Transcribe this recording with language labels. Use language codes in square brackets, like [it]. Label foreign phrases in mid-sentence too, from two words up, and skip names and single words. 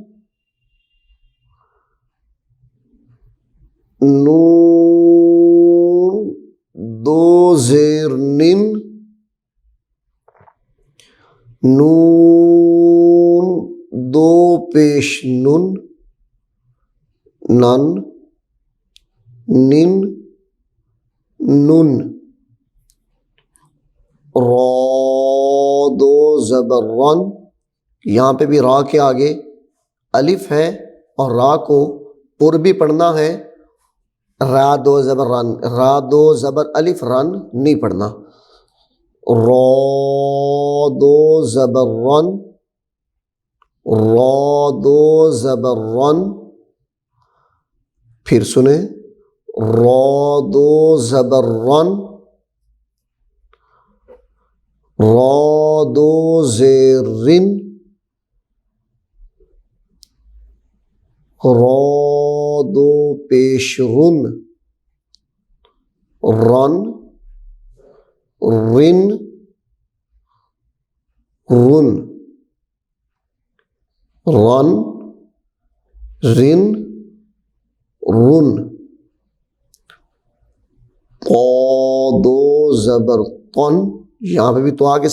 [ur] نون، دو زیر نن، نون، دو پیش نن، نن، نن، نن، را، دو زبر رن، یہاں پہ بھی را کے آگے الف ہے اور را کو پر بھی پڑھنا ہے، را دو زبر رن، را دو زبر الف رن نہیں پڑھنا، را دو زبر رن، را دو زبر رن، پھر سنیں، را دو زبر رن، را دو زیر رن، را دو پیش رن، رن، رن، رن، رن، رن، رن، طا، دو زبر طن، یہاں پہ بھی طا کے